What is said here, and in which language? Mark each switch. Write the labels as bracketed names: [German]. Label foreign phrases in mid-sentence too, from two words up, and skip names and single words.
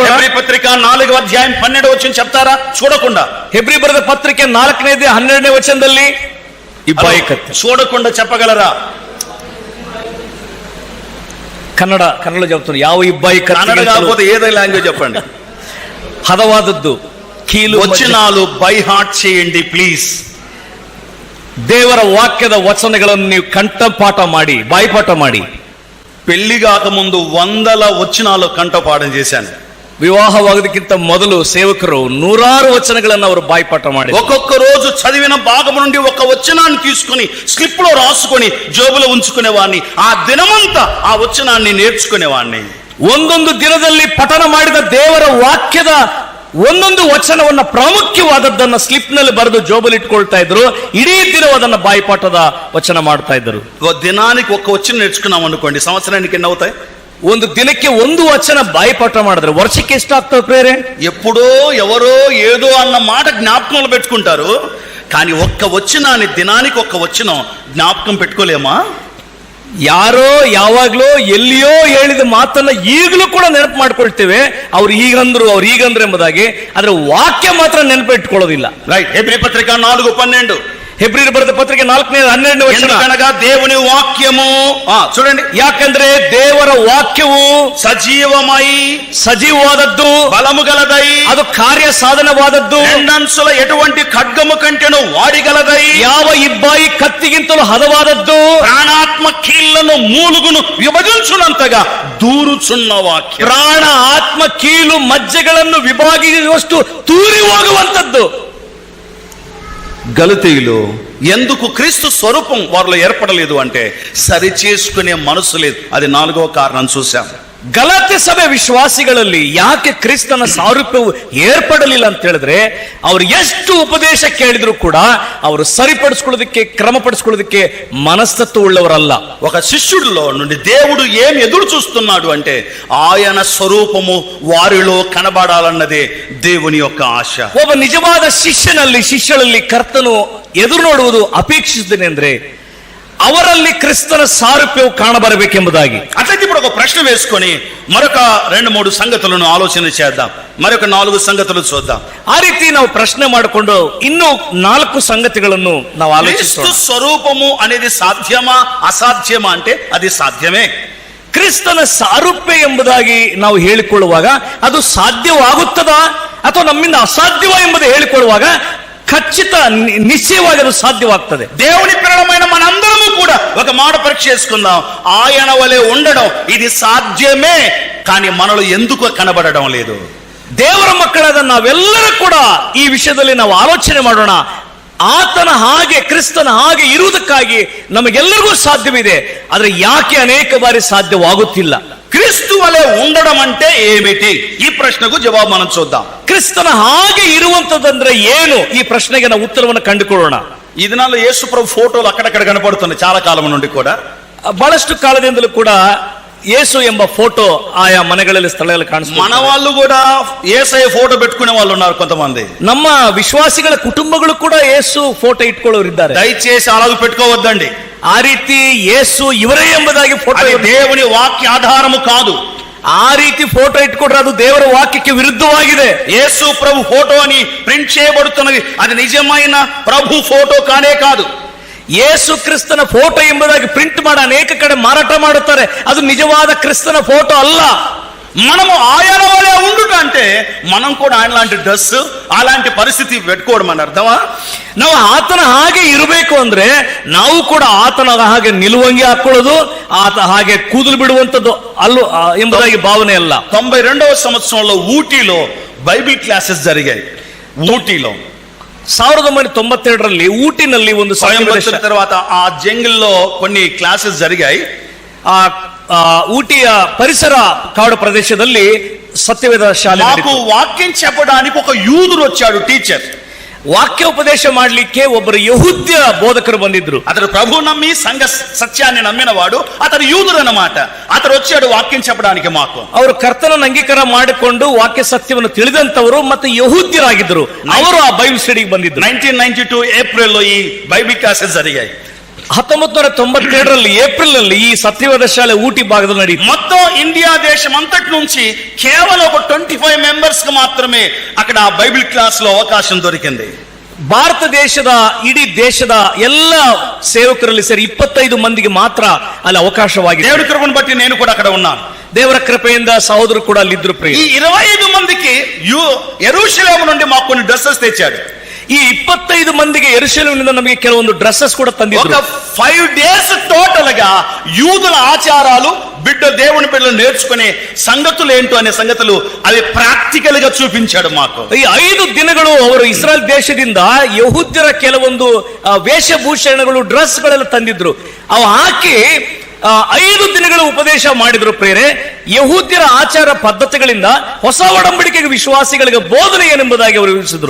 [Telugu] ಹೆಬ್ರಿ ಪತ್ರಿಕ 4వ అధ్యాయం 12వ వచనం చెప్తారా? చూడకుండా. [Kannada] ಹೆಬ್ರಿ ಬರೆದ ಪತ್ರಿಕೆ 4ನೇದು 12ನೇ ವಚನದಲ್ಲಿ ಇಬ್ಬಾಯಿ ಕತ್ತೆ. [Telugu] చూడకుండా చెప్పగలరా? ಕನ್ನಡ చెప్తున్నారు. [Kannada] ಯಾವ ಇಬ್ಬಾಯಿ ಕತ್ತೆ? [Telugu] కన్నడ కాకపోతే ఏదో లాంగ్వేజ్ చెప్పండి. [Kannada] ಹದವಾದದ್ದು ಕೀಲು [Telugu] వచనాలు [English] by heart [Telugu] చేయండి ప్లీజ్. [Kannada] ದೇವರ ವಾಕ್ಯದ ವಚನಗಳನ್ನು ನೀವು ಕಂಠಪಾಠ ಮಾಡಿ, ಬಾಯಿಪಾಠ ಮಾಡಿ. [Telugu] పెళ్లి కాకముందు 100 వచనాలు కంఠపాఠం చేశాను. [Kannada] ವಿವಾಹವಾಗೋದಕ್ಕಿಂತ ಮೊದಲು ಸೇವಕರು 100 ವಚನಗಳನ್ನು ಅವರು ಬಾಯಿಪಾಠ ಮಾಡಿ, [Telugu] ఒక్కొక్క రోజు చదివిన భాగం నుండి ఒక వచనాన్ని తీసుకుని స్లిప్ లో రాసుకొని జోబులో ఉంచుకునేవాడిని. ఆ దినమంతా ఆ వచనాన్ని నేర్చుకునేవాడిని. [Kannada] ಒಂದೊಂದು ದಿನದಲ್ಲಿ ಪಠನ ಮಾಡಿದ ದೇವರ ವಾಕ್ಯದ ಒಂದೊಂದು ವಚನವನ್ನ ಪ್ರಾಮುಖ್ಯವಾದದ್ದನ್ನ ಸ್ಲಿಪ್ ನಲ್ಲಿ ಬರೆದು ಜೋಬಲ್ ಇಟ್ಕೊಳ್ತಾ ಇದ್ರು. ಇಡೀ ದಿನ ಅದನ್ನ ಬಾಯಿಪಾಠದ ವಚನ ಮಾಡ್ತಾ ಇದ್ರು. [Telugu] దినానికి ఒక వచనం నేర్చుకున్నాం అనుకోండి, సంవత్సరానికి ఎన్ని అవుతాయి? [Kannada] ಒಂದು ದಿನಕ್ಕೆ ಒಂದು ವಚನ ಬಾಯಿಪಾಠ ಮಾಡಿದ್ರೆ ವರ್ಷಕ್ಕೆ ಎಷ್ಟಾಗ್ತದೆ ಪ್ರೇರೆ? [Telugu] ఎప్పుడో ఎవరో ఏదో అన్న మాట జ్ఞాపకంలో పెట్టుకుంటారు, కానీ ఒక్క వచనాన్ని దినానికి ఒక్క వచనం జ్ఞాపకం పెట్టుకోలేమా? [Kannada] ಯಾರೋ ಯಾವಾಗ್ಲೋ ಎಲ್ಲಿಯೋ ಹೇಳಿದ ಮಾತನ್ನ ಈಗಲೂ ಕೂಡ ನೆನಪು ಮಾಡ್ಕೊಳ್ತೇವೆ. ಅವ್ರು ಈಗಂದ್ರು ಎಂಬುದಾಗಿ, ಆದ್ರೆ ವಾಕ್ಯ ಮಾತ್ರ ನೆನಪಿಟ್ಕೊಳ್ಳೋದಿಲ್ಲ. ರೈಟ್. ಹೆಬ್ರಿ ಪತ್ರಿಕ 4:12. ಹೆಬ್ರಿಯರು ಬರೆದ ಪತ್ರಿಕೆ 4:12 ವಚನ. [Telugu] ఎందుకనగా దేవుని వాక్యము, చూడండి, [Kannada] ಯಾಕಂದ್ರೆ ದೇವರ ವಾಕ್ಯವು ಸಜೀವವಾದದ್ದು, [Telugu] బలము గలదై, [Kannada] ಅದು ಕಾರ್ಯ ಸಾಧನವಾದದ್ದು, [Telugu] రెండంచుల ఎటువంటి ఖడ్గము కంటెను వాడిగలదై, [Kannada] ಯಾವ ಇಬ್ಬಾಯಿ ಕತ್ತಿಗಿಂತಲೂ ಹದವಾದದ್ದು, [Telugu] ప్రాణాత్మ కీళ్లను మూలుగును విభజించునంతగా దూరుచున్న వాక్యం. [Kannada] ಪ್ರಾಣ ಆತ್ಮ ಕೀಲು ಮಜ್ಜೆಗಳನ್ನು ವಿಭಾಗಿಸುವಷ್ಟು ತೂರಿ ಹೋಗುವಂತದ್ದು. [Telugu] గలతీయులు ఎందుకు క్రీస్తు స్వరూపం వారిలో ఏర్పడలేదు అంటే సరి చేసుకునే మనసు లేదు. అది 4వ కారణం చూసాం. [Kannada] ಗಲಾತ್ಯ ಸಭೆ ವಿಶ್ವಾಸಿಗಳಲ್ಲಿ ಯಾಕೆ ಕ್ರಿಸ್ತನ ಸಾರೂಪ್ಯವು ಏರ್ಪಡಲಿಲ್ಲ ಅಂತ ಹೇಳಿದ್ರೆ, ಅವರು ಎಷ್ಟು ಉಪದೇಶ ಕೇಳಿದ್ರು ಕೂಡ ಅವರು ಸರಿಪಡಿಸ್ಕೊಳ್ಳೋದಕ್ಕೆ, ಕ್ರಮಪಡಿಸ್ಕೊಳ್ಳೋದಕ್ಕೆ ಮನಸ್ತತ್ವ ಉಳ್ಳವರಲ್ಲ. [Telugu] ఒక శిష్యుడిలో నుండి దేవుడు ఏం ఎదురు చూస్తున్నాడు అంటే ఆయన స్వరూపము వారిలో కనబడాలన్నదే దేవుని యొక్క ఆశ. [Kannada] ಒಬ್ಬ ನಿಜವಾದ ಶಿಷ್ಯರಲ್ಲಿ ಕರ್ತನು ಎದುರು ನೋಡುವುದು ಅಪೇಕ್ಷಿಸುತ್ತೇನೆ ಅಂದ್ರೆ ಅವರಲ್ಲಿ ಕ್ರಿಸ್ತನ ಸಾರೂಪ್ಯವು ಕಾಣಬರಬೇಕೆಂಬುದಾಗಿ. [Telugu] అట్లయితే ఇప్పుడు ఒక ప్రశ్న వేసుకొని మరొక 2-3 సంగతులను ఆలోచన చేద్దాం. మరొక 4 సంగతులు చూద్దాం. [Kannada] ಆ ರೀತಿ ನಾವು ಪ್ರಶ್ನೆ ಮಾಡಿಕೊಂಡು ಇನ್ನೂ 4 ಸಂಗತಿಗಳನ್ನು ನಾವು [Telugu] క్రీస్తు [Kannada] ಆಲೋಚಿಸೋಣ. [Telugu] స్వరూపము అనేది సాధ్యమా అసాధ్యమా అంటే అది సాధ్యమే. [Kannada] ಕ್ರಿಸ್ತನ ಸಾರೂಪ್ಯ ಎಂಬುದಾಗಿ ನಾವು ಹೇಳಿಕೊಳ್ಳುವಾಗ ಅದು ಸಾಧ್ಯವಾಗುತ್ತದಾ ಅಥವಾ ನಮ್ಮಿಂದ ಅಸಾಧ್ಯವ ಎಂಬುದು ಹೇಳಿಕೊಳ್ಳುವಾಗ ఖచ్చిత నిశ్చయವಾಗಿ ಅದು సాధ్యವಾಗ್ತದೆ. [Telugu] దేవుని పిల్లలమైన మనందరము కూడా ఒక మాట పరీక్ష చేసుకుందాం. ఆయన వలె ఉండడం ఇది సాధ్యమే, కానీ మనలో ఎందుకు కనబడడం లేదు? [Kannada] ದೇವರ ಮಕ್ಕಳಾದ ನಾವೆಲ್ಲರೂ ಕೂಡ ಈ ವಿಷಯದಲ್ಲಿ ನಾವು ಆಲೋಚನೆ ಮಾಡೋಣ. ಆತನ ಹಾಗೆ, ಕ್ರಿಸ್ತನ ಹಾಗೆ ಇರುವುದಕ್ಕಾಗಿ ನಮಗೆಲ್ಲರಿಗೂ ಸಾಧ್ಯವಿದೆ, ಆದ್ರೆ ಯಾಕೆ ಅನೇಕ ಬಾರಿ ಸಾಧ್ಯವಾಗುತ್ತಿಲ್ಲ? క్రీస్తు వలె ఉండడం అంటే ఏమిటి? ఈ ప్రశ్నకు జవాబు మనం చూద్దాం. ಕ್ರಿಸ್ತನ ಹಾಗೆ ಇರುವಂತದಂದ್ರೆ ಏನು? ಈ ಪ್ರಶ್ನೆಗೆ ನಾವು ಉತ್ತರವನ್ನು ಕಂಡುಕೊಳ್ಳೋಣ. [Telugu] ఈ దినాల్లో యేసు ప్రభు ఫోటోలు అక్కడక్కడ కనపడుతున్నాయి చాలా కాలం నుండి కూడా. [Kannada] ಬಹಳಷ್ಟು ಕಾಲದಿಂದಲೂ ಕೂಡ ಯೇಸು ಎಂಬ ಫೋಟೋ ಆಯಾ ಮನೆಗಳಲ್ಲಿ ಸ್ಥಳಗಳಲ್ಲಿ [Telugu] మన [Kannada] ಕಾಣಿಸ್ತಾರೆ. [Telugu] వాళ్ళు కూడా యేసయ్య ఫోటో పెట్టుకునే వాళ్ళు ఉన్నారు కొంతమంది. [Kannada] ನಮ್ಮ ವಿಶ್ವಾಸಿಗಳ ಕುಟುಂಬಗಳು ಕೂಡ ಯೇಸು ಫೋಟೋ ಇಟ್ಕೊಳ್ಳೋರಿದ್ದಾರೆ. [Telugu] దయచేసి అలాగ పెట్టుకోవద్దండి. [Kannada] ಆ ರೀತಿ ಯೇಸು ಇವರೇ ಎಂಬುದಾಗಿ ಫೋಟೋ [Telugu] అది దేవుని వాక్య ఆధారము కాదు. [Kannada] ಆ ರೀತಿ ಫೋಟೋ ಇಟ್ಕೊಂಡ್ರೆ ಅದು ದೇವರ ವಾಕ್ಯಕ್ಕೆ ವಿರುದ್ಧವಾಗಿದೆ. [Telugu] యేసు ప్రభు ఫోటో అని ప్రింట్ చేయబడుతున్నది, అది నిజమైన ప్రభు ఫోటో కానే కాదు. [Kannada] ಯೇಸು ಕ್ರಿಸ್ತನ ಫೋಟೋ ಎಂಬುದಾಗಿ ಪ್ರಿಂಟ್ ಮಾಡಿ ಅನೇಕ ಕಡೆ ಮಾರಾಟ ಮಾಡುತ್ತಾರೆ, ಅದು ನಿಜವಾದ ಕ್ರಿಸ್ತನ ಫೋಟೋ ಅಲ್ಲ. [Telugu] మనము ఆయన వలె ఉండుట అంటే మనం కూడా ఆయన లాంటి డ్రెస్ అలాంటి పరిస్థితి పెట్టుకోవడం అని అర్థమా? [Kannada] ನಾವು ಆತನ ಹಾಗೆ ಇರಬೇಕು ಅಂದ್ರೆ ನಾವು ಕೂಡ ಆತನ ಹಾಗೆ ನಿಲುವಂಗಿ ಹಾಕೊಳ್ಳೋದು, ಆತ ಹಾಗೆ ಕೂದಲು ಬಿಡುವಂತದ್ದು ಅಲ್ಲೂ ಎಂಬುದಾಗಿ ಭಾವನೆ ಅಲ್ಲ. [Telugu] 92వ సంవత్సరంలో ఊటీలో బైబిల్ క్లాసెస్ జరిగాయి. ఊటీలో [Kannada] 1992ರಲ್ಲಿ ಊಟಿನಲ್ಲಿ ಒಂದು [Telugu] స్వయంవరం తర్వాత ఆ జంగిల్లో కొన్ని క్లాసెస్ జరిగాయి. [Kannada] ಊಟಿಯ ಪರಿಸರ ಕಾಡು ಪ್ರದೇಶದಲ್ಲಿ ಸತ್ಯವೇದ ಶಾಲೆ [Telugu] నాకు వాక్యం చెప్పడానికి ఒక యూదుడు వచ్చాడు, టీచర్. [Kannada] ವಾಕ್ಯ ಉಪದೇಶ ಮಾಡಲಿಕ್ಕೆ ಒಬ್ಬರು ಯಹೂದ್ಯ ಬೋಧಕರು ಬಂದಿದ್ರು. [Telugu] అతడు ప్రభు నమ్మి సంఘ సత్యాన్ని నమ్మినవాడు, అతడు యూదుడు అన్నమాట. అతడు వచ్చాడు వాక్యం చెప్పడానికి మాకు. [Kannada] ಅವರು ಕರ್ತನನ್ನು ಅಂಗೀಕಾರ ಮಾಡಿಕೊಂಡು ವಾಕ್ಯ ಸತ್ಯವನ್ನು ತಿಳಿದಂತವರು ಮತ್ತೆ ಯಹೂದ್ಯರಾಗಿದ್ರು. ಅವರು ಆ ಬೈಬಲ್ ಸ್ಟಡಿಗೆ ಬಂದಿದ್ರು. [Telugu] 1992 ಏಪ್ರಿಲ್ ಈ ಬೈಬಲ್ ಕ್ಲಾಸెస్ జరిగాయి. [Kannada] 1992ರಲ್ಲಿ ಏಪ್ರಿಲ್ ನಲ್ಲಿ ಈ ಸತ್ಯವೇದ ಶಾಲೆ ಊಟಿ ಭಾಗದಲ್ಲಿ ನಡೆಯಿತು. [Telugu] మొత్తం ఇండియా దేశం అంతటి నుంచి కేవలం ఒక 25 మెంబర్స్ కి మాత్రమే అక్కడ బైబిల్ క్లాస్ లో అవకాశం దొరికింది. [Kannada] ಭಾರತ ದೇಶದ ಇಡೀ ದೇಶದ ಎಲ್ಲ ಸೇವಕರಲ್ಲಿ ಸೇರಿ 25 ಮಂದಿಗೆ ಮಾತ್ರ ಅಲ್ಲಿ ಅವಕಾಶವಾಗಿದೆ. [Telugu] దేవుడి కృపను బట్టి నేను కూడా అక్కడ ఉన్నాను. [Kannada] ದೇವರ ಕೃಪೆಯಿಂದ ಸಹೋದರರು ಕೂಡ ಅಲ್ಲಿದ್ರು. [Telugu] ఈ 25 మందికి యెరూషలేము నుండి మాకు కొన్ని డ్రెస్సెస్ తెచ్చాడు. [Kannada] ಈ 25 ಮಂದಿಗೆ ಯೆರೂಸಲೇಮಿನಿಂದ ನಮಗೆ ಕೆಲವೊಂದು ಡ್ರೆಸ್ಸಸ್ ಕೂಡ ತಂದಿದ್ರು. [Telugu] ఒక 5 days టోటల్ గా యూదుల ఆచారాలు, దేవుని బిడ్డలు నేర్చుకునే సంగతులు ఏంటో అనే సంగతులు అవి ప్రాక్టికల్ గా చూపించాడు మాకు. [Kannada] ಈ 5 ದಿನಗಳು ಅವರು ಇಸ್ರಾಯೇಲ್ ದೇಶದಿಂದ ಯಹೂದ್ಯರ ಕೆಲವೊಂದು ವೇಷಭೂಷಣಗಳು, ಡ್ರೆಸ್ ಗಳೆಲ್ಲ ತಂದಿದ್ರು. ಅವು ಹಾಕಿ 5 ದಿನಗಳ ಉಪದೇಶ ಮಾಡಿದ್ರು. ಪ್ರೇರೆ ಯಹೂದ್ಯರ ಆಚಾರ ಪದ್ಧತಿಗಳಿಂದ ಹೊಸ ಒಡಂಬಡಿಕೆಗೆ ವಿಶ್ವಾಸಿಗಳಿಗೆ ಬೋಧನೆ ಏನೆಂಬುದಾಗಿ ಅವರು ವಿವರಿಸಿದ್ರು.